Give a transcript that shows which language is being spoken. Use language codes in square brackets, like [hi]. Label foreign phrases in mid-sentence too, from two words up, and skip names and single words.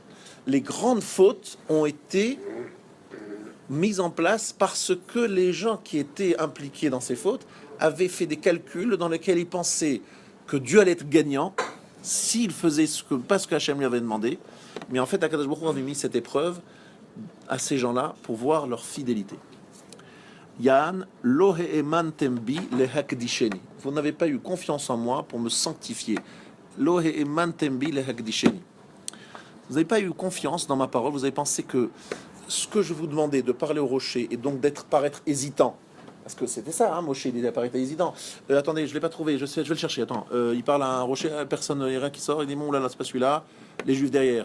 [fr] Les grandes fautes ont été mises en place parce que les gens qui étaient impliqués dans ces fautes avaient fait des calculs dans lesquels ils pensaient que Dieu allait être gagnant s'il faisait pas ce que Hachem lui avait demandé. Mais en fait, [he] הקדוש ברוך הוא [fr] avait mis cette épreuve à ces gens-là pour voir leur fidélité. [he] יען לא האמנתם בי להקדישני. [fr] Vous n'avez pas eu confiance en moi pour me sanctifier. [he] לא האמנתם בי להקדישני. [fr] Vous n'avez pas eu confiance dans ma parole. Vous avez pensé que ce que je vous demandais de parler au rocher et donc paraître hésitant, parce que c'était ça, hein, Moshe, il paraît hésitant. Attendez, je l'ai pas trouvé. Je vais le chercher. Attends, il parle à un rocher, personne, il y a rien qui sort. Il dit bon là, c'est pas celui-là. Les Juifs derrière.